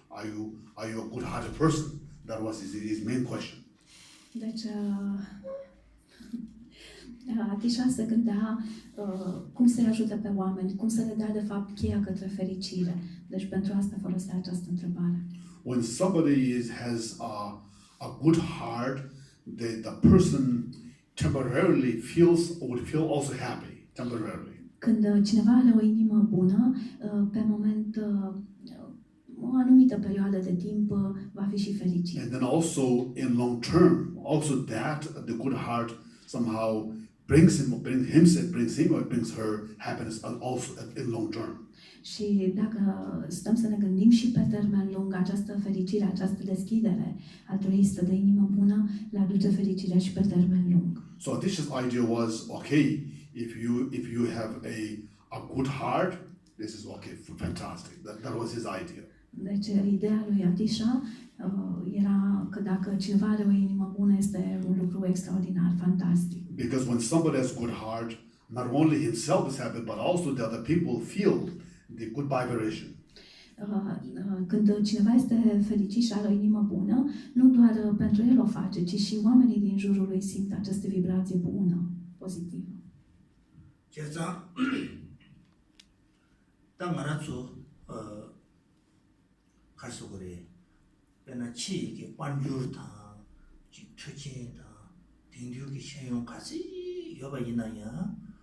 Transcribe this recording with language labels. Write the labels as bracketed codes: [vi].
[en] Are you a good-hearted person?" That was his main question. [ro] Deci Atisha se gândea cum să-i ajute pe oameni, cum să le dea de fapt cheia către fericire. Deci pentru asta folosea această întrebare. [en] When somebody has a good heart, the person temporarily would feel also happy, temporarily. [ro] Când cineva are o inimă bună, pe moment, o anumită perioadă de timp va fi și fericit. [en] And then also in long term, the good heart somehow brings him or brings her happiness also in long term. [ro] Și dacă stăm să ne gândim și pe termen lung, această fericire, această deschidere altruistă de inimă bună le aduce fericirea și pe termen lung. [en] So Adisha's idea was, okay, if you have a good heart, this is okay, fantastic. That was his idea. [ro] Deci ideea lui Atisha era că dacă cineva are o inimă bună, este un lucru extraordinar, fantastic. [en] Because when somebody has a good heart, not only himself is happy, but also the other people feel the good vibration. [ro] Când cineva este fericit și are o inimă bună, nu doar pentru el o face, ci și oamenii din jurul lui simt această vibrație bună, pozitivă. 제가 땅 알아서 갈수 그래. 배나 치게 관주다, 지 투지다, 딩듀기 신용 가지 여바 있나야.